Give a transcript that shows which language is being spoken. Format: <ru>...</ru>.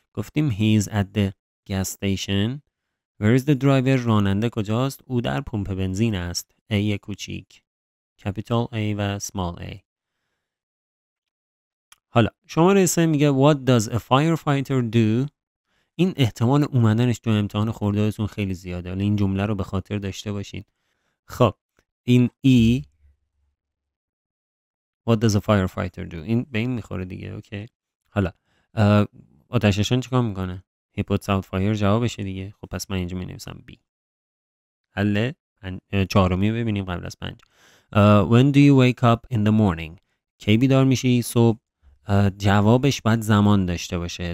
<fa>گفتیم</fa> <en>he is at the gas station. Where is the driver.</en> <fa>راننده کجاست؟ او در پمپ بنزین است.</fa> <en>A کوچیک capital A و small a.</en> <fa>حالا شماره 3 میگه</fa> <en>what does a firefighter do.</en> <fa>این احتمال اومدنش تو امتحان خورده‌تون خیلی زیاده. حالا این جمله رو به خاطر داشته باشید. خب این</fa> <en>E what does a firefighter do.</en> <fa>این به این میخوره دیگه. اوکی. حالا آتش‌نشان چیکار میکنه؟</fa> <en>he puts out fire</en> <fa>جوابشه دیگه. خب پس من اینجا می نویسم B. حل 4می ببینیم قبل از 5.</fa> <en>When do you wake up in the morning.</en> <fa>کی بیدار میشی صبح؟ جوابش باید زمان داشته باشه.</fa>